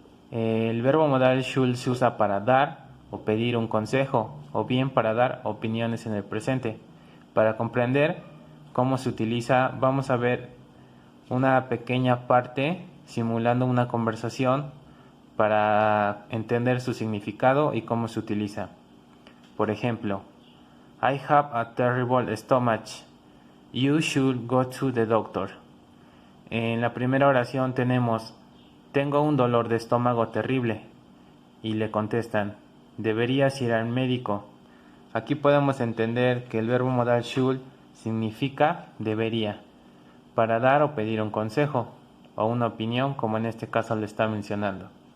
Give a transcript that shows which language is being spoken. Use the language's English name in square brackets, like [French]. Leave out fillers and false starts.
[Spanish] El verbo modal should se usa para dar o pedir un consejo, o bien para dar opiniones en el presente. Para comprender cómo se utiliza, vamos a ver una pequeña parte simulando una conversación para entender su significado y cómo se utiliza. Por ejemplo, [English] I have a terrible stomach. You should go to the doctor. [Spanish] En la primera oración tenemos tengo un dolor de estómago terrible y le contestan deberías ir al médico. Aquí podemos entender que el verbo modal should significa debería para dar o pedir un consejo o una opinión, como en este caso le está mencionando.